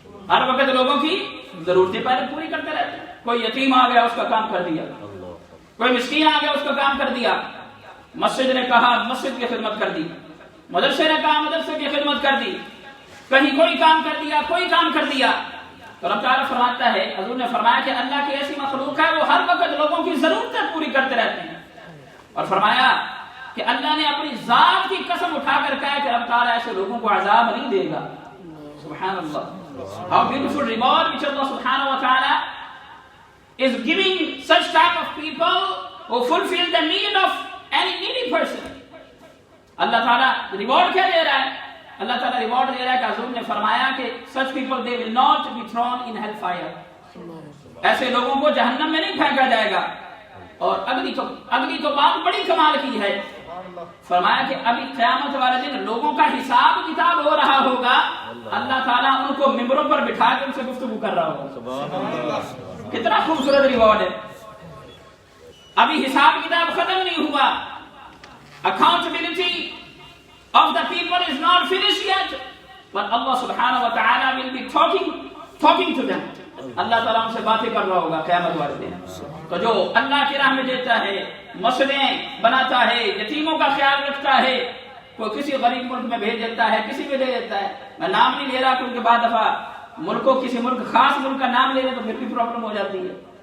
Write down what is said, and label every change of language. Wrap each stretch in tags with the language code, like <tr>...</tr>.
<ur>ہر وقت لوگوں کی ضرورتیں پہلے پوری کرتے رہتے ہیں. کوئی یتیم آ گیا اس کا کام کر دیا, کوئی مسکین آ گیا اس کا کام کر دیا, مسجد نے کہا مسجد کی خدمت کر دی, مدرسے نے کہا مدرسے کی خدمت کر دی, کہیں کوئی کام کر دیا, کوئی کام کر دیا. تو رب تعالیٰ فرماتا ہے, حضور نے فرمایا کہ اللہ کی ایسی مخلوق ہے وہ ہر وقت لوگوں کی ضرورتیں پوری کرتے رہتے ہیں. اور فرمایا کہ اللہ نے اپنی ذات کی قسم اٹھا کر کہا کہ رب تعالیٰ ایسے لوگوں کو عذاب نہیں دے گا. سبحان اللہ.</ur> <en>How beautiful reward which Allah subhanahu wa ta'ala is giving such type of people who fulfill the need of any needy person.</en> <ur>اللہ تعالیٰ ریوارڈ کیا دے رہا ہے؟ اللہ تعالیٰ ریوارڈ دے رہا ہے کہ حضور نے فرمایا کہ</ur> <en>such people they will not be thrown in hellfire.</en> <ur>ایسے لوگوں کو جہنم میں نہیں پھینکا جائے گا. اور اگلی تو بات بڑی کمال کی ہے. فرمایا کہ ابھی قیامت والے دن لوگوں کا حساب کتاب ہو رہا ہوگا, اللہ تعالیٰ ان کو ممبروں پر بٹھا کے ان سے گفتگو کر رہا ہوگا. کتنا خوبصورت ریوارڈ ہے. ابھی حساب کتاب ختم نہیں ہوا.</ur> <en>Accountability of the people is not finished yet, but Allah subhanahu wa ta'ala will be talking to them.</en> <ur>اللہ تعالیٰ ان سے باتیں کر رہا ہوگا قیامت والے دن. تو جو اللہ کی راہ میں دیتا ہے, مسجدیں بناتا ہے, یتیموں کا خیال رکھتا ہے, کوئی کسی غریب ملک میں بھیج دیتا ہے, کسی میں دے دیتا ہے. میں نام نہیں لے رہا کیونکہ بعد دفعہ ملکوں کسی ملک خاص ملک کا نام لے لیں تو پھر بھی پرابلم ہو جاتی ہے.</ur>